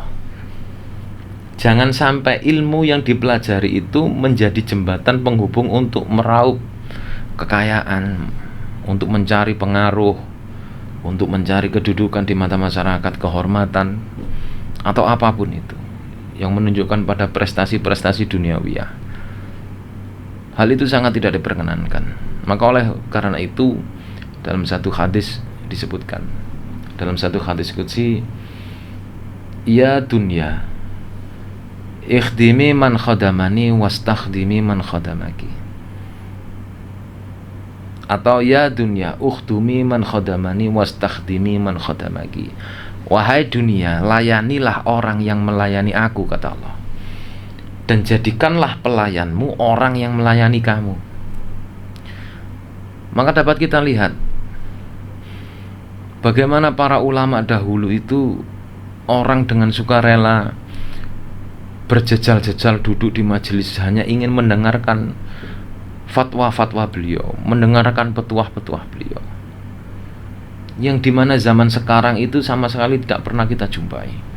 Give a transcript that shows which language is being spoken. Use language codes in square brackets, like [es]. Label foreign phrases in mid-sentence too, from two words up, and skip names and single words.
[id] Jangan sampai ilmu yang dipelajari itu menjadi jembatan penghubung untuk meraup kekayaan, untuk mencari pengaruh, untuk mencari kedudukan di mata masyarakat, kehormatan, atau apapun itu yang menunjukkan pada prestasi-prestasi duniawiyah. Hal itu sangat tidak diperkenankan. Maka oleh karena itu, dalam satu hadis disebutkan, dalam satu hadis qudsi, [ar] يا دنيا اخدمي من خدمني واستخدمي من خدمك, atau يا دنيا اخدمي من خدمني واستخدمي من خدمك. [id] Wahai dunia, layanilah orang yang melayani aku, kata Allah, dan jadikanlah pelayanmu orang yang melayani kamu. Maka dapat kita lihat bagaimana para ulama dahulu itu orang dengan sukarela berjejal-jejal duduk di majelis hanya ingin mendengarkan fatwa-fatwa beliau, mendengarkan petuah-petuah beliau, yang dimana zaman sekarang itu sama sekali tidak pernah kita jumpai.